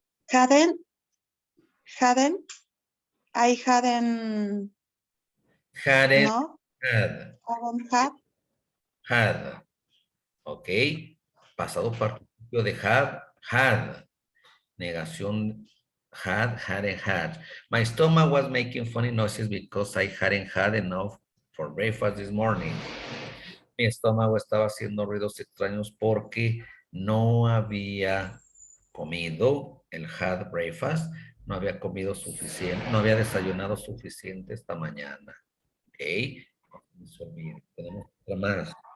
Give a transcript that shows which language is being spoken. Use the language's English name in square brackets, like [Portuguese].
[English] Hadn't I hadn't Hadn't no had. haven't had Had. Ok. [Spanish] Pasado participio de had. Negación [English] hadn't had. My stomach was making funny noises because I hadn't had enough for breakfast this morning. [Spanish] Mi estómago estaba haciendo ruidos extraños porque no había comido el [English] had breakfast, [Spanish] no había comido suficiente, no había desayunado suficiente esta mañana. Ok. Tenemos otra más.